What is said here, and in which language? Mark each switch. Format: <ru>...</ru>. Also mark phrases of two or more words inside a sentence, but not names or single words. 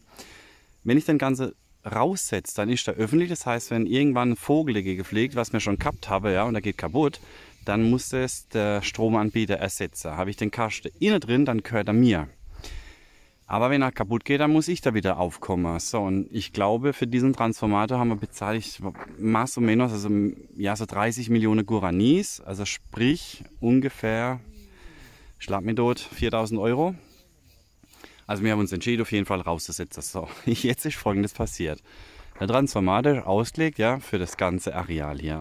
<de>Wenn ich den Ganze raussetze, dann ist er öffentlich, das heißt, wenn irgendwann ein Vogel dagegen fliegt, was wir schon gehabt habe, ja, und er geht kaputt, dann muss es der Stromanbieter ersetzen. Habe ich den Kasten innen drin, dann gehört er mir. Aber wenn er kaputt geht, dann muss ich da wieder aufkommen. So, und ich glaube, für diesen Transformator haben wir bezahlt,</de> <es>más o menos,</es> <de>also ja, so 30 Millionen Guaranis. Also sprich ungefähr, schlag mich tot, 4.000 Euro. Also wir haben uns entschieden, auf jeden Fall rauszusetzen. So, jetzt ist Folgendes passiert. Der Transformator ist ausgelegt, ja, für das ganze Areal hier.</de>